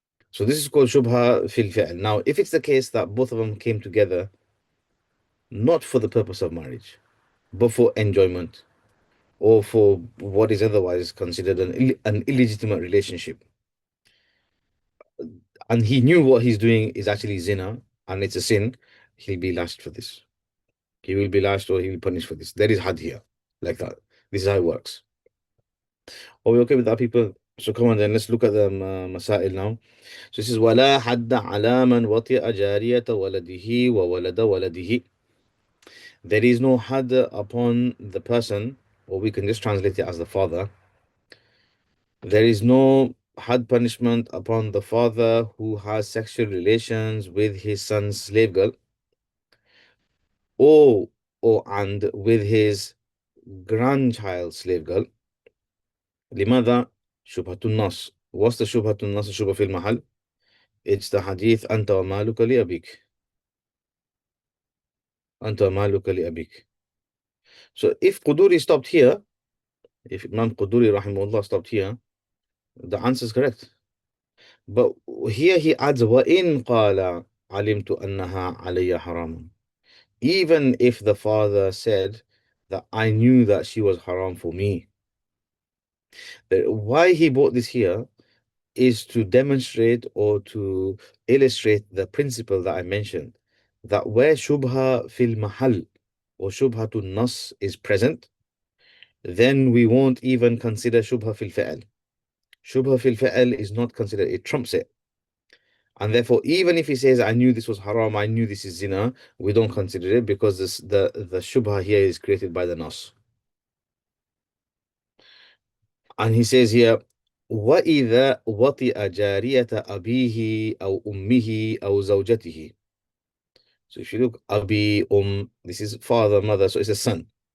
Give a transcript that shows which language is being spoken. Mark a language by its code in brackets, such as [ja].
[en] So this is called shubha fil fi'l. Now, if it's the case that both of them came together not for the purpose of marriage, but for enjoyment, or for what is otherwise considered an illegitimate relationship, and he knew what he's doing is actually zina and it's a sin, he'll be lashed for this. He will be lashed or he will be punished for this. There is had here, like that. This is how it works. Are we okay with that, people? So come on then, let's look at the masail now. So this is [ar] وَلَا حَدَّ عَلَى مَنْ وَطِئَ جَارِيَةَ وَلَدِهِ وَوَلَدَ وَلَدِهِ. [en] There is no had upon the person, or we can just translate it as the father. There is no had punishment upon the father who has sexual relations with his son's slave girl, or and with his grandchild's slave girl. [ar] لماذا؟ شبهة النص. [en] What's the [ar] شبهة النص? شبهة في المحل. [en] It's the hadith [ar] أنت ومالك لأبيك. أنت ومالك لأبيك. [en] So if Quduri stopped here, if Imam Quduri rahimahullah stopped here, the answer is correct. But here he adds [ar] وَإِن قَالَ عَلِمْتُ أَنَّهَا عَلَيَّ حَرَامٌ. [en] Even if the father said that I knew that she was haram for me. Why he brought this here is to demonstrate or to illustrate the principle that I mentioned, that where shubha fil mahal or shubha to nas is present, then we won't even consider shubha fil fi'al. Shubha fil fi'al is not considered, it trumps it. And therefore, even if he says, I knew this was haram, I knew this is zina, we don't consider it because the shubha here is created by the nas. And he says here, [ar] وَإِذَا وَطِئَ جَارِيَةَ أَبِيهِ أَوْ أُمِّهِ أَوْ زَوْجَتِهِ. [en] So if you look, Abi, this is father, mother, so it's a son.